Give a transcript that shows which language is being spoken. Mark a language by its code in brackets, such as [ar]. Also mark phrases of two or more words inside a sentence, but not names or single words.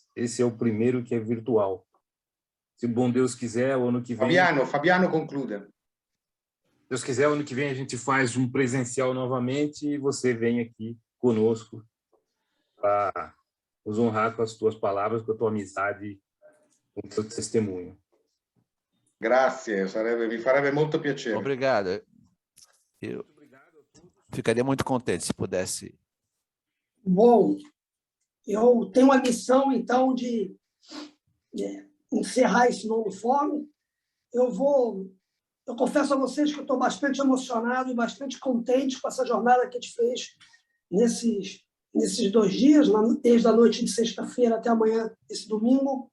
[pt] Esse é o primeiro que é virtual. Se o bom Deus quiser, o ano que vem... Fabiano concluda. Deus quiser, o ano que vem a gente faz um presencial novamente e você vem aqui conosco para nos honrar com as tuas palavras, com a tua amizade, com o teu testemunho. [it] Grazie, mi farebbe molto piacere. [pt] Obrigado. Eu ficaria muito contente se pudesse. Bom, eu tenho a missão, então, de encerrar esse 9º fórum. Eu confesso a vocês que eu estou bastante emocionado e bastante contente com essa jornada que a gente fez nesses 2 dias, desde a noite de sexta-feira até amanhã, esse domingo.